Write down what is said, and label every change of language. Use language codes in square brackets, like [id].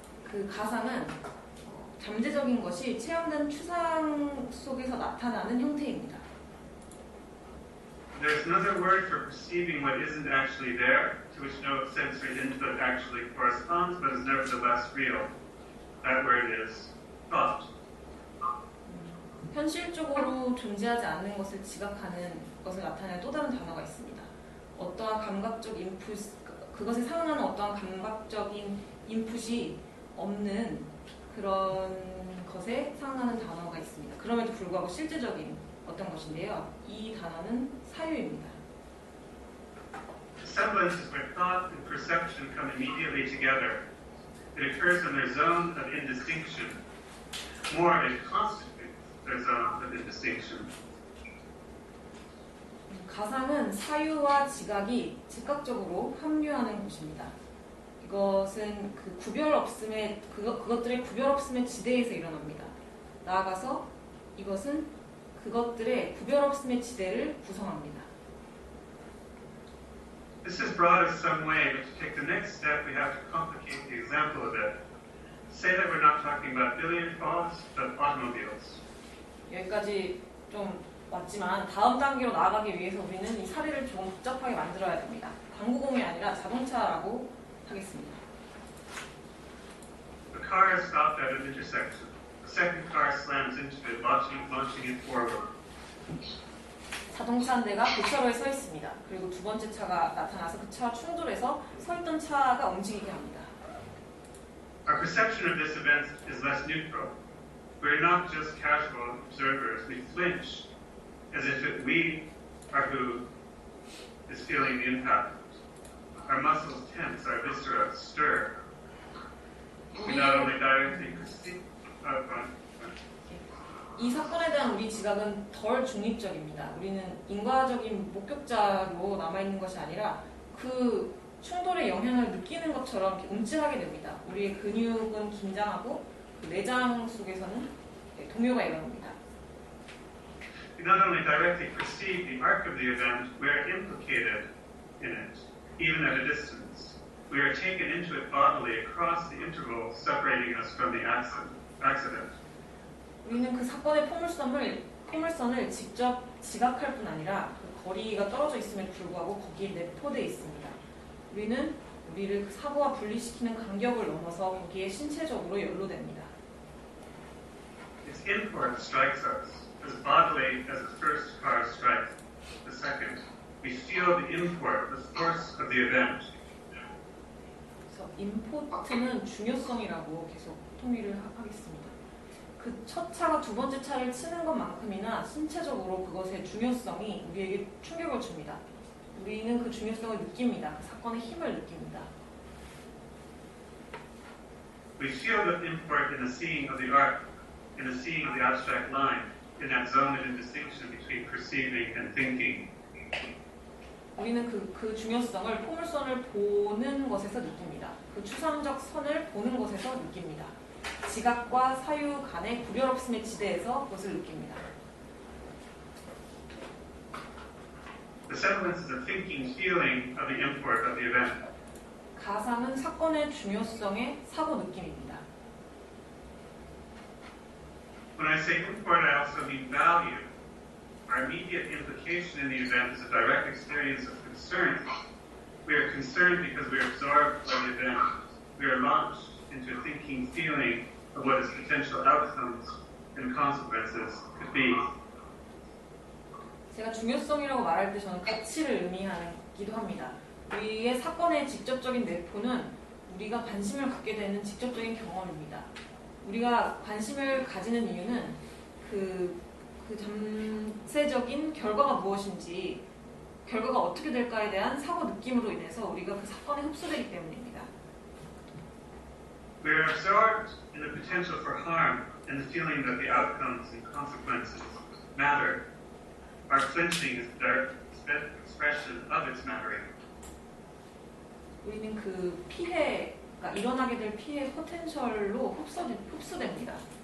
[ko] 그 가상은 잠재적인 것이 체험된 추상 속에서 나타나는 형태입니다. [en] There's another word for perceiving what isn't actually there, to which no sensory input actually corresponds, but is nevertheless real. That word is thought. [ko] 현실적으로 존재하지 않는 것을 지각하는 것을 나타내는 또 다른 단어가 있습니다. 어떠한 감각적 인풋, 그것에 상응하는 어떠한 감각적인 인풋이 없는 그런 것에 상응하는 단어가 있습니다. 그럼에도 불구하고 실제적인 어떤 것인데요. 이 단어는 사유입니다. [en] Semblance is where thought and perception come immediately together. It occurs in their zone of indistinction. More, it constitutes their zone of indistinction. [ko] 가상은 사유와 지각이 즉각적으로 합류하는 곳입니다. 이것은 그 구별 없음의 그것들의 구별 없음의 지대에서 일어납니다. 나아가서 이것은 그것들의 구별 없음의 지대를 구성합니다. [en] This has brought us some way, but to take the next step, we have to complicate the example a bit. Say that we're not talking about billiard balls, but automobiles. [ko] 여기까지 좀 왔지만 다음 단계로 나아가기 위해서 우리는 이 사례를 좀 복잡하게 만들어야 됩니다. 당구공이 아니라 자동차라고 하겠습니다. [en] The car is stopped at an intersection. The second car slams into it, launching it forward. [ko] 자동차 한 대가 교차로에 서 있습니다. 그리고 두 번째 차가 나타나서 그 차와 충돌해서 서 있던 차가 움직이게 합니다. [en] Our perception of this event is less neutral. We're not just casual observers. We flinch, as if we are who is feeling the impact. Our muscles tense, our viscera stir. We not only directly perceive. [ko] 이 사건에 대한 우리 지각은 덜 중립적입니다. 우리는 인과적인 목격자로 남아있는 것이 아니라 그 충돌의 영향을 느끼는 것처럼 움찔하게 됩니다. 우리의 근육은 긴장하고 그 내장 속에서는 동요가 일어납니다. [en] We not only directly perceive the arc of the event, we are implicated in it, even at a distance. We are taken into it bodily across the interval separating us from the accident. [ko] 우리는 그 사건의 포물선을 직접 지각할 뿐 아니라 그 거리가 떨어져 있음에도 불구하고 거기에 내포되어 있습니다. 우리는 우리를 그 사고와 분리시키는 간격을 넘어서 거기에 신체적으로 연루됩니다. [en] Its import strikes us as bodily as the first car strikes the second. We feel the import, the force of the event. [ko] 그래서 임포트는 중요성이라고 계속 통일을 하겠습니다. 그 첫 차가 두 번째 차를 치는 것만큼이나 신체적으로 그것의 중요성이 우리에게 충격을 줍니다. 우리는 그 중요성을 느낍니다. 그 사건의 힘을 느낍니다. [en] We feel the import in the seeing of the arc, in the seeing of the abstract line, in that zone of indistinction between perceiving and thinking. [ko] 우리는 그 중요성을 포물선을 보는 것에서 느낍니다. 그 추상적 선을 보는 것에서 느낍니다. 지각과 사유 간의 구별 없음의 지대에서 그것을 느낍니다. [en] The semblance is a thinking feeling of the import of the event. [ko] 가상은 사건의 중요성의 사고 느낌입니다. [en] When I say import, I also mean value. Our immediate implication in the event is a direct experience of concern. We are concerned because we are absorbed by the event. We are launched into a thinking feeling of what its potential outcomes and consequences could be. [ko] 제가 중요성이라고 말할 때 저는 가치를 의미하기도 합니다. 우리의 사건의 직접적인 내포는 우리가 관심을 갖게 되는 직접적인 경험입니다. 우리가 관심을 가지는 이유는 그 잠재적인 결과가 무엇인지, 결과가 어떻게 될까에 대한 사고 느낌으로 인해서 우리가 그 사건에 흡수되기 때문입니다. [en] We are absorbed in the potential for harm and the feeling that the outcomes and consequences matter. Our flinching is a direct expression of its mattering. [ko] 우리는 그 피해가 일어나게 될 피해 포텐셜로 흡수됩니다.